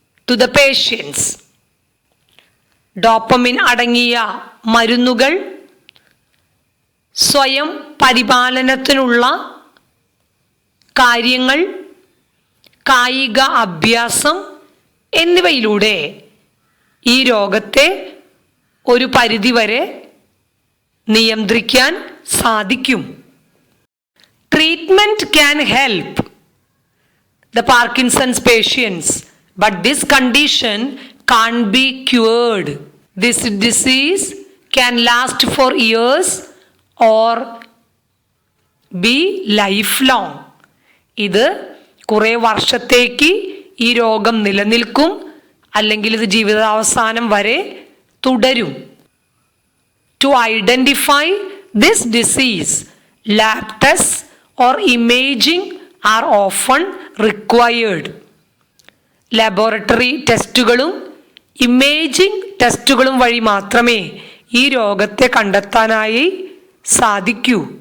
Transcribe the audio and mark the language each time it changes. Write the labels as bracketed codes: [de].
[en] To the patients. [ml] Dopamine അടങ്ങിയ മരുന്നുകൾ, സ്വയം പരിപാലനത്തിനുള്ള കാര്യങ്ങൾ, കായിക അഭ്യാസം എന്നിവയിലൂടെ ഈ രോഗത്തെ ഒരു പരിധിവരെ നിയന്ത്രിക്കാൻ സാധിക്കും. [en] Treatment can help the Parkinson's patients, but this condition can't be cured. This disease can last for years or be lifelong. [ml] ഇത് കുറേ വർഷത്തേക്ക് ഈ രോഗം നിലനിൽക്കും, അല്ലെങ്കിൽ ഇത് ജീവിതാവസാനം വരെ തുടരും. [en] To identify this disease, lab tests or imaging are often required. [ml] Laboratory ടെസ്റ്റുകളും ഇമേജിംഗ് ടെസ്റ്റുകളും വഴി മാത്രമേ ഈ രോഗത്തെ കണ്ടെത്താനായി സാധിക്കൂ.